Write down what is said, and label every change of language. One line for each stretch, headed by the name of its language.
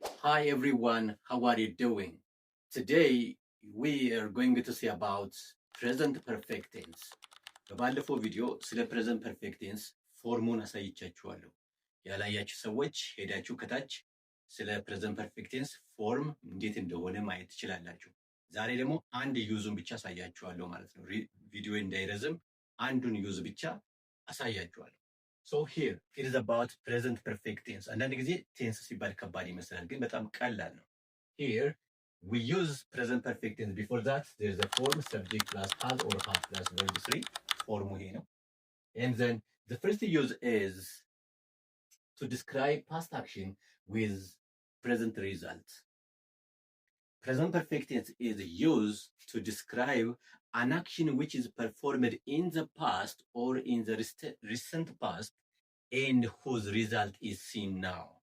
English: Hi everyone, how are you doing? Today we are going to see about present perfect tense.
Amharic: በባለፈው ቪዲዮ ስለ present perfect tense ፎርሙን አሳይቻችኋለሁ። ያላያችሁ ሰዎች ሄዳችሁ ከታች ስለ present perfect tense ፎርም እንዴት እንደሆነ ማየት ትችላላችሁ። ዛሬ ደግሞ አንድ ዩዙን ብቻ አሳያችኋለሁ ማለት ነው። ቪዲዮ እንዳይረዝም አንዱን ዩዝ ብቻ አሳያችኋለሁ።
English: So here it is about present perfect tense.
Amharic: አንዳንድ ጊዜ ቴንስ ሲባል ከባድ ይመስላል ግን በጣም ቀላል ነው።
English: Here we use present perfect tense. Before that there is a form subject plus has or have plus verb 3 form
Amharic: ይሄ ነው.
English: And then the first use is to describe past action with present result. Present perfect tense is used to describe an action which is performed in the past or in the recent past and whose result is seen now.